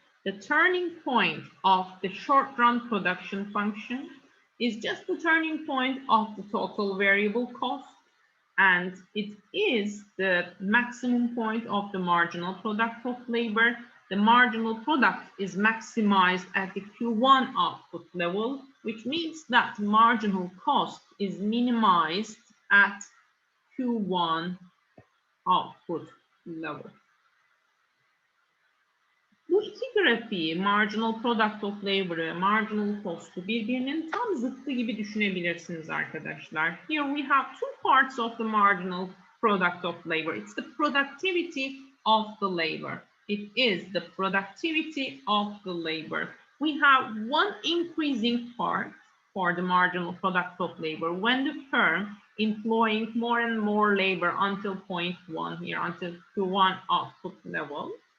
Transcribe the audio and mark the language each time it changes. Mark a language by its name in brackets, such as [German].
[English] The turning point of the short-run production function is just the turning point of the total variable cost, and it is the maximum point of the marginal product of labor. The marginal product is maximized at the Q1 output level, which means that marginal cost is minimized at Q1 output level. [Turkish] Bu iki grafiği, [English] marginal product of labor'ı, [Turkish] marginal cost'u birbirinin tam zıttı gibi düşünebilirsiniz arkadaşlar. [English] Here we have two parts of the marginal product of labor. It's the productivity of the labor. It is the productivity of the labor. We have one increasing part for the marginal product of labor when the firm employing more and more labor until point 1 here, until Q1 output level.